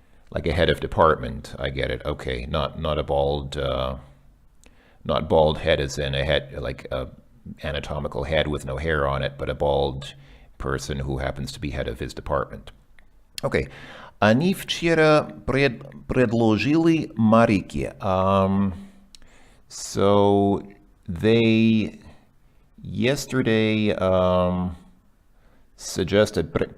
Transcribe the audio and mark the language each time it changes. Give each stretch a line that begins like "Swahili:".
English: like a head of department. I get it. Okay, not a bald, not bald head as in a head, like a anatomical head with no hair on it, but a bald person who happens to be head of his department. Okay.
Russian: Они вчера предложили Марике.
English: So they yesterday suggested.